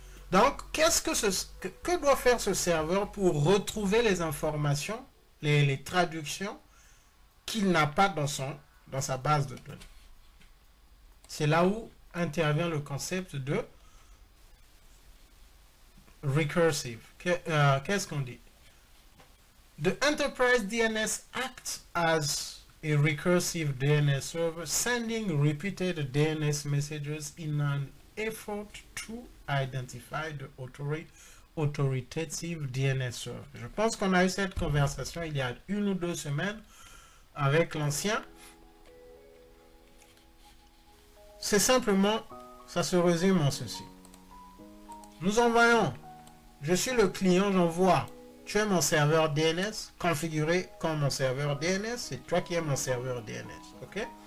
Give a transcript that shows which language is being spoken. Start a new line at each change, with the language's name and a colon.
French: Donc, que doit faire ce serveur pour retrouver les informations, les traductions qu'il n'a pas dans sa base de données? C'est là où intervient le concept de recursive. Qu'est-ce qu'on dit?
English: The enterprise DNS acts as a recursive DNS server, sending repeated DNS messages in an effort to identify the Authoritative DNS Server.
French: Je pense qu'on a eu cette conversation il y a 1 ou 2 semaines avec l'ancien. C'est simplement, ça se résume en ceci. Nous envoyons, je suis le client, j'envoie, tu es mon serveur DNS, configuré comme mon serveur DNS, c'est toi qui es mon serveur DNS, ok?